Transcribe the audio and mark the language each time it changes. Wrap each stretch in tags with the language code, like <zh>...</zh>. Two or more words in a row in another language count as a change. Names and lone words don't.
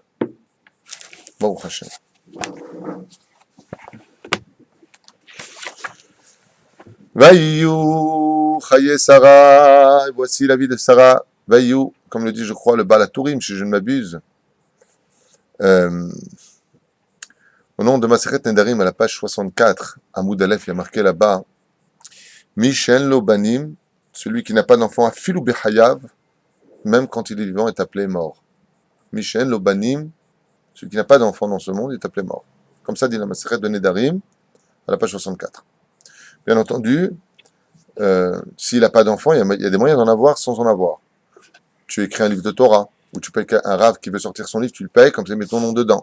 <he>ברוך השם. ויהיו, חיי שרה,</he> <fr>voici la vie de Sarah. Vaïou, comme le dit, je crois, le Baal HaTurim, si je ne m'abuse. Au nom de Masechet Nedarim, à la page 64,</fr> <he>עמוד א,</he> <fr>il y a marqué là-bas,</fr> <he>מי שאין לו בנים,</he> <fr>celui qui n'a pas d'enfant,</fr> <he>אפילו בחייו,</he> <fr>même quand il est vivant, est appelé mort.</fr> <he>מי שאין לו בנים,</he> <fr>celui qui n'a pas d'enfant dans ce monde, est appelé mort. Comme ça dit la Masechet de Nedarim, à la page 64. Bien entendu, s'il n'a pas d'enfant, il y a des moyens d'en avoir sans en avoir. Tu écris un livre de Torah, ou tu payes un rave qui veut sortir son livre, tu le payes, comme ça, mets ton nom dedans.</fr>